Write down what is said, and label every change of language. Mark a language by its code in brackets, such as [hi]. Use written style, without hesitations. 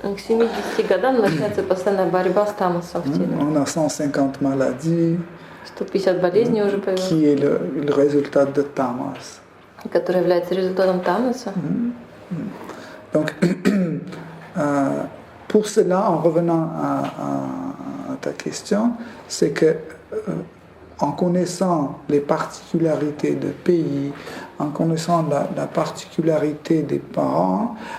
[ru] К 70 годам начинается постоянная борьба с тамасом в теле. [fr] On a 150 maladies. [ru] 150 болезней уже появилось. [fr] Qui est le résultat de tamas. [ru] Который является результатом тамаса. [fr] Donc, pour cela, en revenant à ta question, c'est que en connaissant les particularités de pays, en connaissant la particularité des parents,